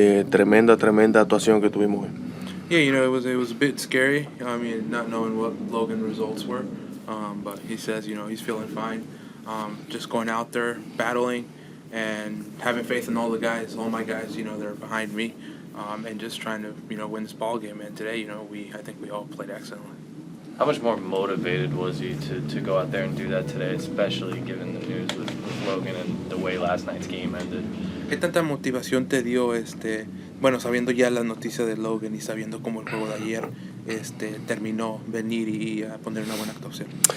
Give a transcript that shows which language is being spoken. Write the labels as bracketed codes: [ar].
[es] Tremenda actuación que tuvimos hoy. [en] Yeah, it was a bit scary. I mean, not knowing what Logan results were, but he says, he's feeling fine. Just going out there, battling, and having faith in all the guys, all my guys, that are behind me, and just trying to, win this ball game. And today, I think we all played excellently. How much more motivated was he to go out there and do that today, especially given the news with Logan and the way last night's game ended? [es] ¿Qué tanta motivación te dio, sabiendo ya la noticia de Logan y sabiendo cómo el juego de ayer terminó, venir y a poner una buena actuación?